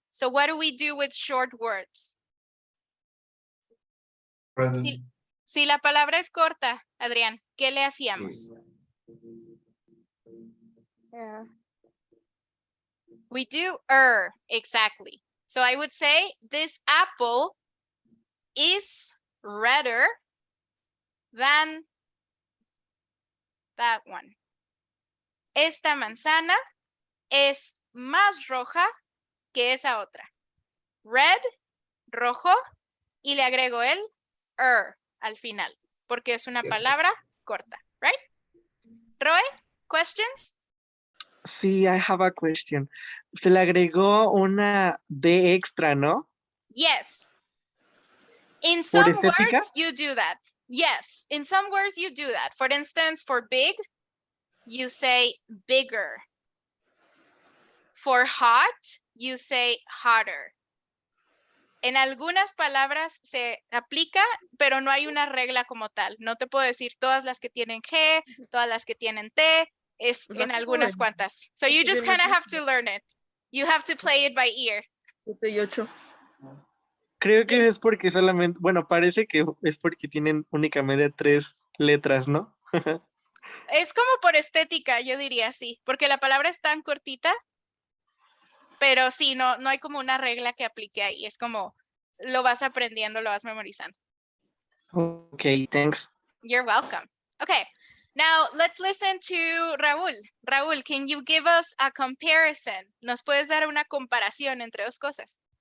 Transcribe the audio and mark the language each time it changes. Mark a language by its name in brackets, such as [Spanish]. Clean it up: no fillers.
[English] So what do we do with short words? [Spanish] Si la palabra es corta, Adrián, ¿qué le hacíamos? [English] We do exactly. So I would say this apple is redder than that one. [Spanish] Esta manzana es más roja que esa otra. Red, rojo, y le agrego el al final, porque es una Cierto. palabra corta, [English] right? Roy, questions? [Spanish] Sí, [English] I have a question. [Spanish] Se le agregó una B extra, ¿no? [English] Yes. In [Spanish] ¿Por [English] some [Spanish] estética? [English] words, you do that. Yes, in some words, you do that. For instance, for big, you say bigger. For hot, you say hotter. [Spanish] En algunas palabras se aplica, pero no hay una regla como tal. No te puedo decir todas las que tienen G, todas las que tienen T, es en algunas cuantas. [English] So you just kind of have to learn it. You have to play it by ear. [Spanish] 7 y 8. Creo que es porque solamente, bueno, parece que es porque tienen únicamente 3 letras, ¿no? Es como por estética, yo diría sí, porque la palabra es tan cortita, pero sí, no hay como una regla que aplique ahí. Es como lo vas aprendiendo, lo vas memorizando. [English] Okay, thanks. You're welcome. Okay, now let's listen to Raúl. Raúl, can you give us a comparison? [Spanish] ¿Nos puedes dar una comparación entre dos cosas?